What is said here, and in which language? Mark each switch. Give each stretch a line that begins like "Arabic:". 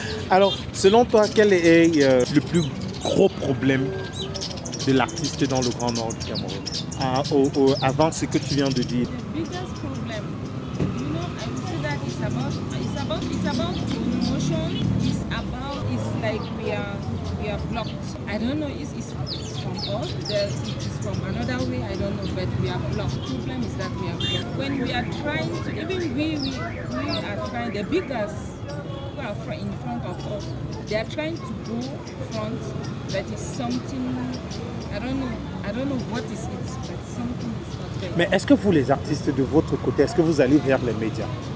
French: Alors, selon toi, quel est le plus gros problème de l'artiste dans le Grand Nord du Cameroun? Avant ce que tu viens de dire.
English: The biggest problem, you know, I would say that it's about promotion. It's like we are blocked. I don't know. It's from us. It is from another way. I don't know. But we are blocked. The problem is that we are blocked. When we are trying to, even we are trying. The biggest who are in front of us, they are trying to go front, but it's something. I don't know what is it, but something is not there.
French: Mais est-ce que vous, les artistes de votre côté, est-ce que vous allez vers les médias?